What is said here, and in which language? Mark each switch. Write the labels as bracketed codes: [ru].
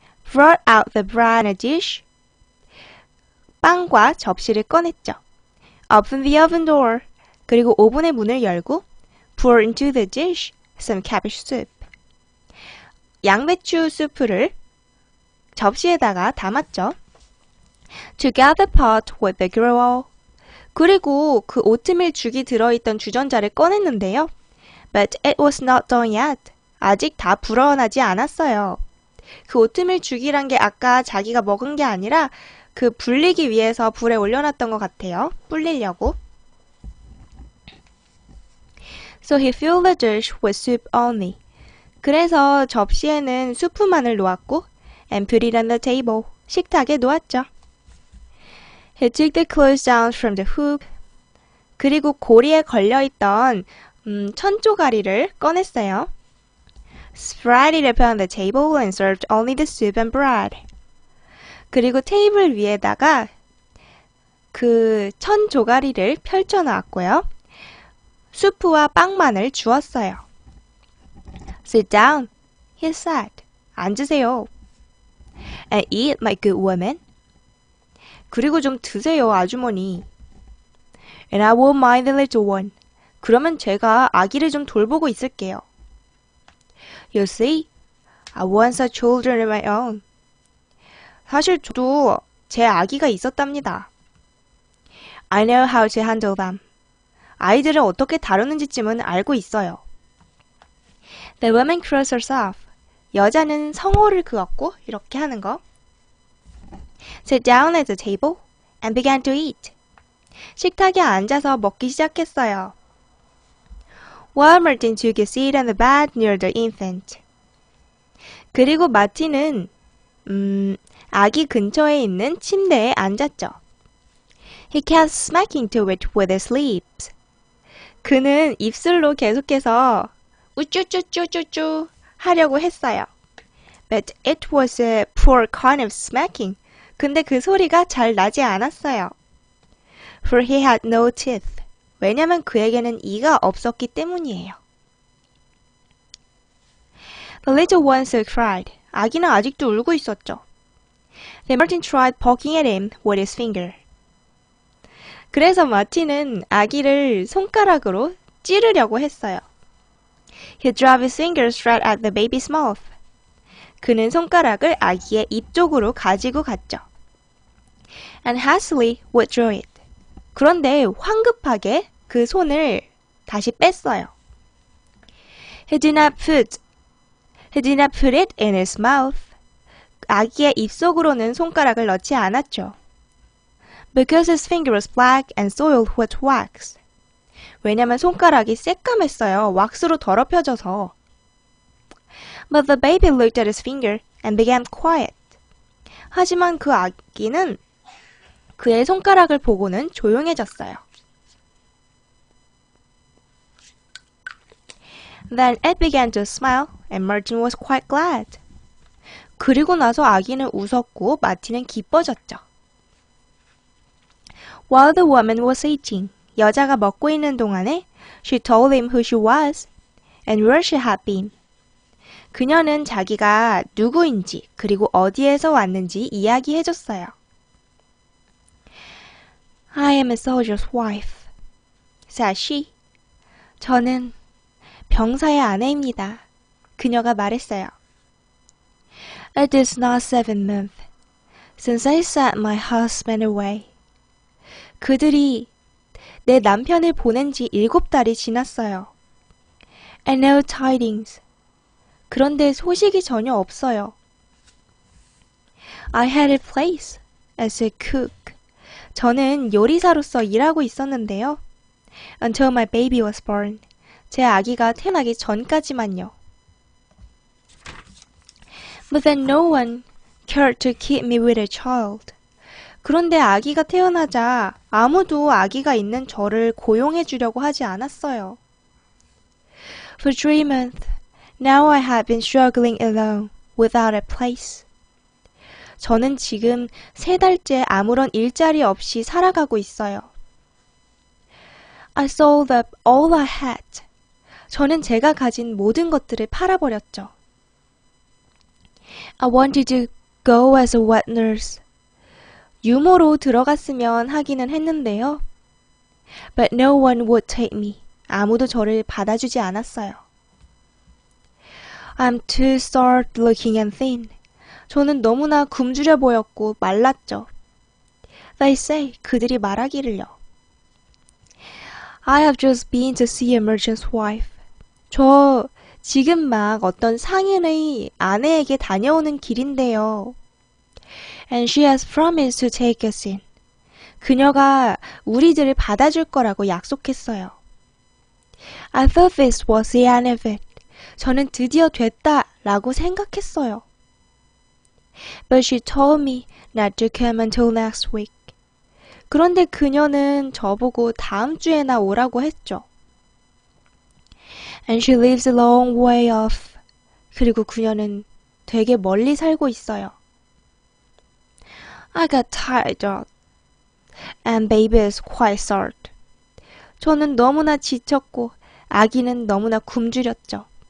[en] Brought out the bread and a dish. [ko] 빵과 접시를 꺼냈죠. [en] Opened the oven door. [ko] 그리고 오븐의 문을 열고 [en] Pour into the dish some cabbage soup. [ko] 양배추 수프를 접시에다가 담았죠. [en] Took out the pot with the gruel. [ko] 그리고 그 오트밀 죽이 들어있던 주전자를 꺼냈는데요. [en] But it was not done yet. [ko] 아직 다 불어나지 않았어요. 그 오트밀 죽이란 게 아까 자기가 먹은 게 아니라 그 불리기 위해서 불에 올려놨던 것 같아요. 불리려고. [en] So he filled the dish with soup only. [ko] 그래서 접시에는 수프만을 놓았고 [en] and put it on the table. [ko] 식탁에 놓았죠. [en] He took the clothes down from the hook. [ko] 그리고 고리에 걸려있던 천조가리를 꺼냈어요. [en] Spread it upon the table and served only the soup and bread. [ko] 그리고 테이블 위에다가 그 천조가리를 펼쳐놓았고요. 수프와 빵만을 주었어요. [en] Sit down, he said. [ko] 앉으세요. [en] And eat, my good woman. [ko] 그리고 좀 드세요, 아주머니. [en] And I won't mind the little one. [ko] 그러면 제가 아기를 좀 돌보고 있을게요. [en] You see, I once had children of my own. [ko] 사실 저도 제 아기가 있었답니다. [en] I know how to handle them. [ko] 아이들을 어떻게 다루는지쯤은 알고 있어요. [en] The woman crossed herself. [ko] 여자는 성호를 그었고 이렇게 하는 거. [en] Sat down at the table and began to eat. [ko] 식탁에 앉아서 먹기 시작했어요. [en] While Martin took a seat on the bed near the infant. [ko] 그리고 마틴은 아기 근처에 있는 침대에 앉았죠. [en] He kept smacking to it with his lips. [ko] 그는 입술로 계속해서 우쭈쭈쭈쭈쭈 하려고 했어요. [en] But it was a poor kind of smacking. [ko] 근데 그 소리가 잘 나지 않았어요. [en] For he had no teeth. [ko] 왜냐면 그에게는 이가 없었기 때문이에요. [en] The little one still cried. [ko] 아기는 아직도 울고 있었죠. [en] Then Martin tried poking at him with his finger. [ko] 그래서 마틴은 아기를 손가락으로 찌르려고 했어요. [en] He drove his fingers right at the baby's mouth. [ko] 그는 손가락을 아기의 입 쪽으로 가지고 갔죠. [en] And hastily withdrew it. [ko] 그런데 황급하게 그 손을 다시 뺐어요. [en] He did not put it in his mouth. [ko] 아기의 입속으로는 손가락을 넣지 않았죠. [en] Because his finger was black and soiled with wax. [ko] 왜냐면 손가락이 새까맸어요. 왁스로 더럽혀져서. [en] But the baby looked at his finger and began quiet. [ko] 하지만 그 아기는 그의 손가락을 보고는 조용해졌어요. [en] Then it began to smile and Martin was quite glad. [ko] 그리고 나서 아기는 웃었고 마틴은 기뻐졌죠. [en] While the woman was eating, [ko] 여자가 먹고 있는 동안에 [en] she told him who she was and where she had been. [ko] 그녀는 자기가 누구인지 그리고 어디에서 왔는지 이야기해줬어요. [en] I am a soldier's wife, said she. [ko] 저는 병사의 아내입니다. 그녀가 말했어요. [en] It is now 7 months since I sent my husband away. [ko] 그들이 내 남편을 보낸 지 7달이 지났어요. [en] And no tidings. [ko] 그런데 소식이 전혀 없어요. [en] I had a place as a cook. [ko] 저는 요리사로서 일하고 있었는데요. [en] Until my baby was born. [ko] 제 아기가 태어나기 전까지만요. [en] But then no one cared to keep me with a child. [ko] 그런데 아기가 태어나자 아무도 아기가 있는 저를 고용해 주려고 하지 않았어요. [en] For 3 months, now I have been struggling alone, without a place. [ko] 저는 지금 3달째 아무런 일자리 없이 살아가고 있어요. [en] I sold up all I had. [ko] 저는 제가 가진 모든 것들을 팔아버렸죠. [en] I wanted to go as a wet nurse. [ko] 유모로 들어갔으면 하기는 했는데요. [en] But no one would take me. [ko] 아무도 저를 받아주지 않았어요. [en] I'm too starved looking and thin. [ko] 저는 너무나 굶주려 보였고 말랐죠. [en] They say, [ko] 그들이 말하기를요. [en] I have just been to see a merchant's wife. [ko] 저 지금 막 어떤 상인의 아내에게 다녀오는 길인데요. [en] And she has promised to take us in. [ko] 그녀가 우리들을 받아줄 거라고 약속했어요. [en] I thought this was the end of it. [ko] 저는 드디어 됐다 라고 생각했어요. [en] But she told me not to come until next week. [ko] 그런데 그녀는 저보고 다음 주에나 오라고 했죠. [en] And she lives a long way off. [ko] 그리고 그녀는 되게 멀리 살고 있어요. [en] I got tired out. And baby is quite sad. [ko] 저는 너무나 지쳤고 아기는 너무나 굶주렸죠.